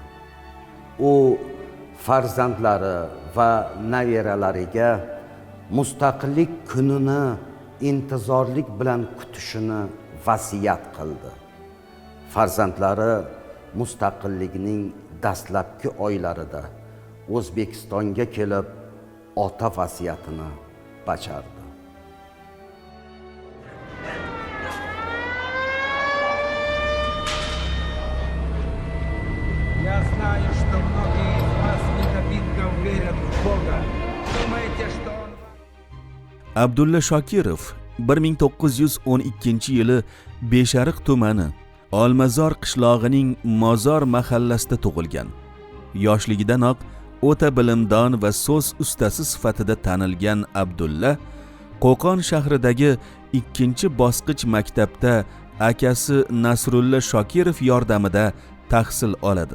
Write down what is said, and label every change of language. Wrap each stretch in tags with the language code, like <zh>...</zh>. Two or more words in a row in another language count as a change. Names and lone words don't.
<uz>U farzandlari va nabiralariga mustaqillik kunini intizorlik bilan kutishini vasiyat qildi. Farzandlari mustaqillikning dastlabki oylarida O'zbekistonga kelib, ota vasiyatini bajardi.</uz> <ru>Я знаю, что многие из вас недобитков верят в Бога. Думаете, что Он...</ru> <uz>Abdulla Shokirov 1912-yili Beshariq tumani Olmazor qishlog'ining Mozor mahallasida tug'ilgan. Yoshligidanoq o'ta bilimdon va so'z ustasi sifatida tanilgan Abdulla Qo'qon shahridagi 2-bosqich maktabda akasi Nasrulla Shokirov yordamida tahsil oladi.</uz>